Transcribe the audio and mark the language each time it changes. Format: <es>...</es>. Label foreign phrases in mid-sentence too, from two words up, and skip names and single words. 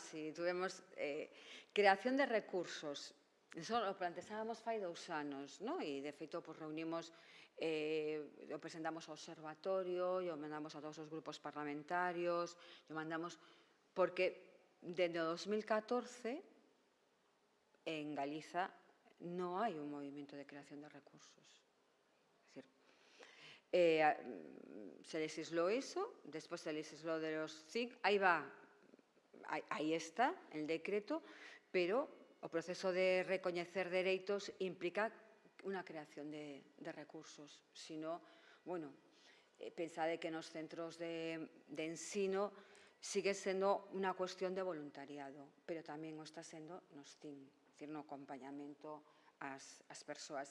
<gl>Si tuvemos creación de recursos, eso o planteábamos fai 2 anos, e de feito reunimos, o presentamos ao observatorio, o mandamos a todos os grupos parlamentarios, o mandamos, porque desde o 2014 en Galiza non hai un movimento de creación de recursos.</gl> <es>Es decir, se legisló eso, después se legisló de los CIC, ahí está el decreto, pero</es> <gl>o proceso de recoñecer dereitos implica unha creación de recursos. Si no, bueno, pensade que nos centros de ensino sigue sendo unha cuestión de voluntariado, pero tamén o está sendo nos CIN, é dicir, no acompañamento ás persoas.</gl>